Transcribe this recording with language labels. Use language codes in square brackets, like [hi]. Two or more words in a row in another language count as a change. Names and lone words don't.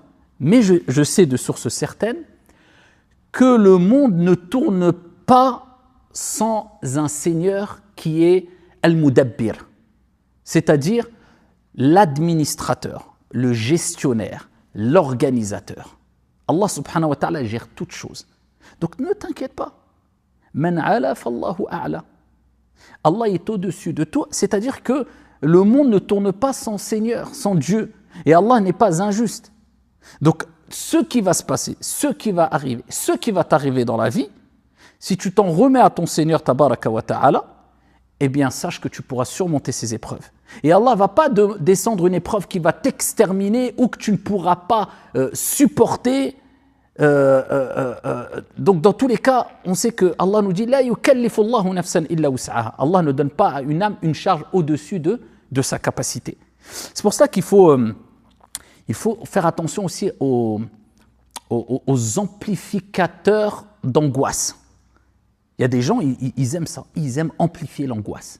[fr] Mais je sais de sources certaines que le monde ne tourne pas sans un Seigneur qui est Al-Mudabbir, c'est-à-dire l'administrateur, le gestionnaire, l'organisateur. Allah [ar] سبحانه وتعالى [fr] gère toutes choses. Donc ne t'inquiète pas. [ar] من علا فالله أعلى. [fr] Allah est au-dessus de tout, c'est-à-dire que le monde ne tourne pas sans Seigneur, sans Dieu. Et Allah n'est pas injuste. Donc ce qui va se passer, ce qui va arriver, ce qui va t'arriver dans la vie, si tu t'en remets à ton Seigneur [ar] تبارك وتعالى, [fr] eh bien sache que tu pourras surmonter ces épreuves. Et Allah ne va pas descendre une épreuve qui va t'exterminer ou que tu ne pourras pas supporter. Donc dans tous les cas, on sait que Allah nous dit [ar] لا يكلف الله نفسا إلا وسعها. [fr] Allah ne donne pas à une âme une charge au-dessus de sa capacité. C'est pour ça qu'il faut faire attention aussi aux amplificateurs d'angoisse. Il y a des gens, ils aiment ça, ils aiment amplifier l'angoisse.